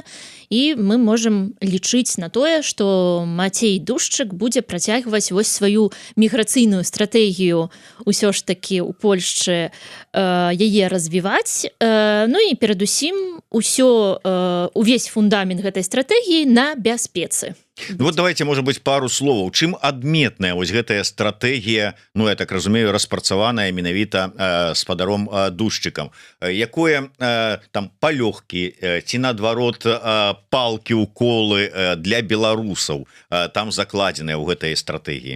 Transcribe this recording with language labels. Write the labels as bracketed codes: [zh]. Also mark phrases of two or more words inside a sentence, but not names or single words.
[be] І мы можам лічыць на тое, што Мацей Душчык будзе працягваць вось сваю міграцыйную стратэгію ўсё ж такі ў Польшчы яе развіваць. Ну і перадусім увесь фундамент гэтай стратэгіі на бяспецы. [ru] Ну, вот давайте, может быть, пару словаў. [be] Чым адметная вось гэтая стратэгія, ну, я так разумею, распрацаваная менавіта спадаром Душчыкам? Якое там палёгкі ці, наадварот, палкі-уколы для беларусаў там закладзеныя ў гэтай стратэгіі?